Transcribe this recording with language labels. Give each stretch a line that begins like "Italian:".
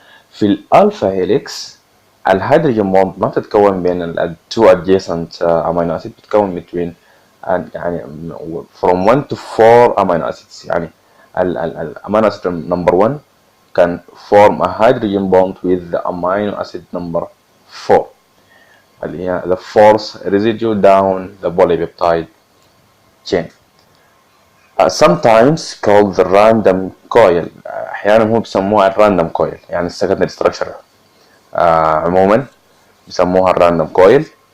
Arabic: في الالفا هيليكس الهيدروجين بوند ما بتتكون بين التو adjacent امينو اسيد، بتتكون between يعني
English: from 1 to 4 amino acids.
Arabic: يعني الامينو اسيد
English: number 1 can form a hydrogen bond with the amino acid number 4.
Arabic: اللي هي
English: the fourth residue down the polypeptide chain. Sometimes called the random coil.
Arabic: احيانا هم بيسموها الراندوم coil، يعني السكندري structure عموما بيسموها الراندوم coil.